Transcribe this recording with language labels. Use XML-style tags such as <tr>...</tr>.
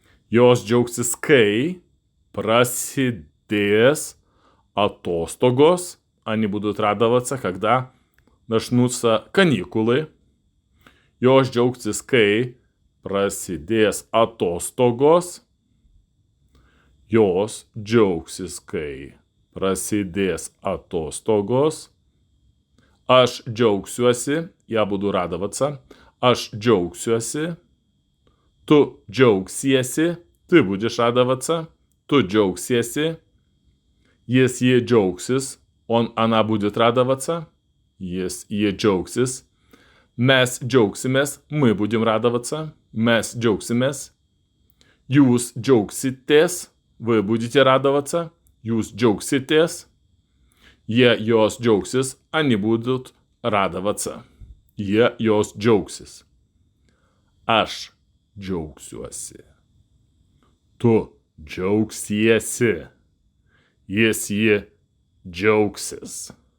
<lt>Jos džiaugsis, kai prasidės atostogos.</lt> <ru>Они будут радоваться, когда начнутся каникулы.</ru> <lt>Jos džiaugsis, kai prasidės atostogos. Jos džiaugsis, kai prasidės atostogos. Aš džiaugsiuosi,</lt> <ru>я буду радоваться.</ru> <lt>Aš džiaugsiuosi. Tu džiaugsiesi,</lt> <ru>ты будешь радоваться.</ru> <lt>Tu džiaugsiesi. Jis, jie džiaugsis,</lt> <ru>она будет радоваться.</ru> <lt>Jis, jie džiaugsis. Mes džiaugsimės,</lt> <ru>мы будем радоваться.</ru> <lt>Mes džiaugsimės. Jūs džiaugsitės,</lt> <ru>вы будете радоваться.</ru> <lt>Jūs džiaugsitės. Jie, jos džiaugsis,</lt> <ru>они будут радоваться.</ru> <lt>Jie, jos džiaugsis. Aš džiaugsiuosi. Tu džiaugsiesi. Jis, ji džiaugsis.</lt>